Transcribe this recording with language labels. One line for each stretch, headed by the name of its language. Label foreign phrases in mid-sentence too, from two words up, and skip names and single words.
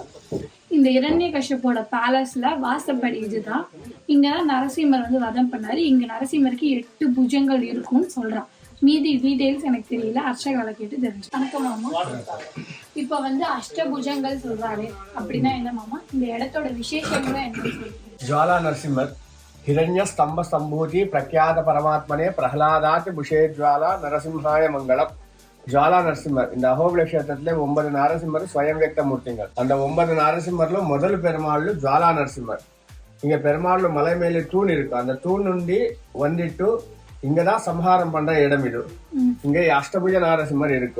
Tamil: இந்த இரண்யகசிபோட பேலஸில் வாசப்படி இதுதான். இங்கே தான் நரசிம்மர் வந்து வதம் பண்ணார். இங்கே நரசிம்மருக்கு 8 புஜங்கள் இருக்கும்னு சொல்கிறான். மீதி டீட்டெயில்ஸ் எனக்கு தெரியல, அர்ச்சகால கேட்டு தெரிஞ்சு. வணக்கம் மாமா. இப்போ வந்து அஷ்டபுஜங்கள் சொல்கிறாரு அப்படின்னா என்ன மாமா? இந்த இடத்தோட விசேஷங்களும் என்ன சொல்றீங்க?
Sanskrit: ज्वाला नरसिंह हिरण्य स्तंभ संभूति प्रख्यात परमात्मने प्रहलादाति बुषे ज्वाला नरसिंहाय मंगलम.
Tamil: ஜுவாலா நரசிம்மர் இந்த அஹோபில கஷேத்திரத்துல 9 நாரசிம்மர் ஸ்வயம் வியக்த மூர்த்திகள். அந்த 9 நாரசிம்மர்ல முதல் பெருமாள் ஜுவாலா நரசிம்மர். இங்க பெருமாள் மலை மேலே தூண் இருக்கு. அந்த தூண் నుండి வந்துட்டு இங்கதான் சம்ஹாரம் பண்ற இடம் இது. இங்க அஷ்டபுஜ நாரசிம்மர் இருக்கு.